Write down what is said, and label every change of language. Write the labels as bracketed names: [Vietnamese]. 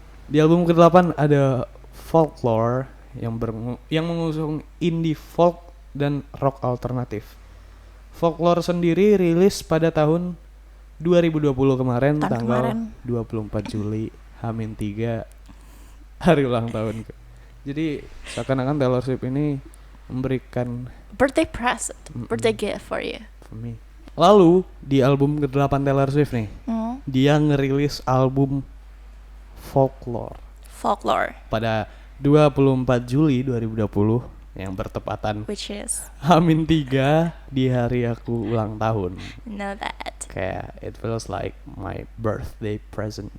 [Indonesian] Di album ke-8 ada Folklore yang mengusung indie folk dan rock alternatif. Folklore sendiri rilis pada tahun 2020 kemarin, tanggal 24 Juli, H-3, hari ulang tahun. Jadi seakan-akan Taylor Swift ini memberikan [English] Birthday present, birthday gift for you. for me. [Indonesian] Lalu di album ke-8 Taylor Swift nih, dia ngerilis album Folklore pada 24 Juli 2020 yang bertepatan [English] which is [Indonesian] H-3 di hari aku ulang tahun. [English] know that [Indonesian] Kayak [English] it feels like my birthday present.